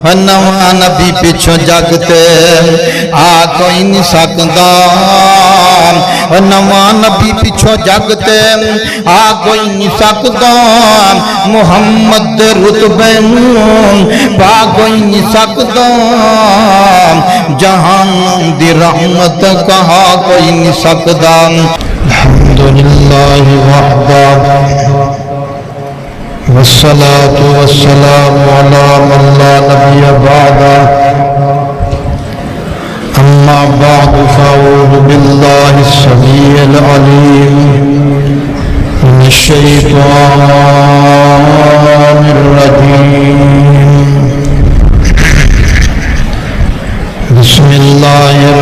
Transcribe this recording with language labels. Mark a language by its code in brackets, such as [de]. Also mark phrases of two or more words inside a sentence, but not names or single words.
[pa] نواں نبی پچھوں جگتے آ کوئی نہیں سکدا، نواں نبی پچھوں جگتے آ کوئی نہیں سکدا، محمد دے رتبے نوں پا کوئی نہیں سکدا، جہان دی رحمت کہا کوئی نہیں سکدا۔ [ar] الحمدللہ وحدہ والصلاة والسلام على من لا نبي بعده، أما بعد فأعوذ بالله السميع العليم من الشيطان الرجيم، بسم الله